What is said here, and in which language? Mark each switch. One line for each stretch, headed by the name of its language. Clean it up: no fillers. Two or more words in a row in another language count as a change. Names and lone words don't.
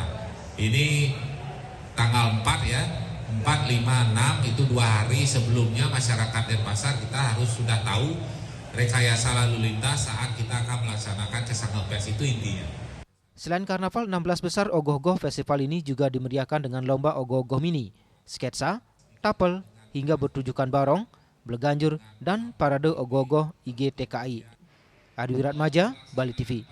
Indonesian: Ini tanggal 4 ya, 4, 5, 6 itu 2 hari sebelumnya masyarakat Denpasar kita harus sudah tahu rekayasa lalu lintas saat kita akan melaksanakan Kesanga Fest, itu intinya. Selain karnaval, 16 besar ogoh-ogoh festival ini juga dimeriahkan dengan lomba ogoh-ogoh mini, sketsa, tapel, hingga bertujukan barong, beleganjur, dan parade ogoh-ogoh IGTKI. Adi Wiratmaja, Bali TV.